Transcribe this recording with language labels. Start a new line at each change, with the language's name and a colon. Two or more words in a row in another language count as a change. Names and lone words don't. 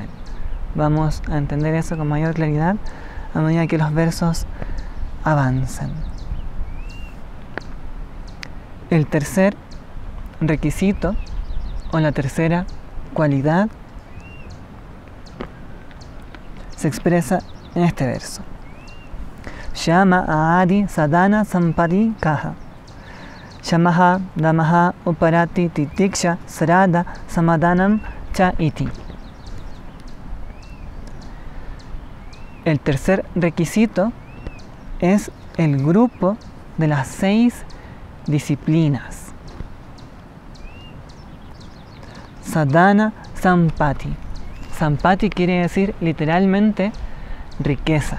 Spanish: Vamos a entender eso con mayor claridad a medida que los versos avancen. El tercer requisito o la tercera cualidad se expresa en este verso.
Sanskrit: शम आदि साधन सम्पत्तिः कः. शमः दमः उपरतिः तितिक्षा श्रद्धा समाधानं च इति.
Spanish: El tercer requisito es el grupo de las 6 disciplinas.
Sanskrit: साधन सम्पत्तिः.
Spanish: Sampati quiere decir literalmente riqueza.